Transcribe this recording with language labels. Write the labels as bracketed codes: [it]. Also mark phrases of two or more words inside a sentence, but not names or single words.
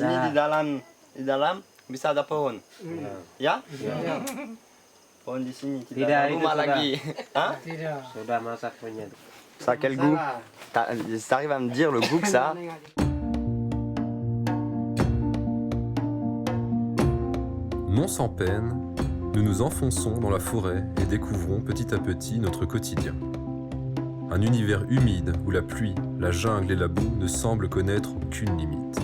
[id] Ini di dalam bisa ada pohon. Ya? Ya. Pohon di sini. Tidak, ada itu rumah sudah. lagi. Hein? Tidak. Sudah masak punya. [fr] Ça a quel goût? T'arrives à me dire le goût que ça a? Non sans peine, nous nous enfonçons dans la forêt et découvrons petit à petit notre quotidien. Un univers humide où la pluie, la jungle et la boue ne semblent connaître aucune limite.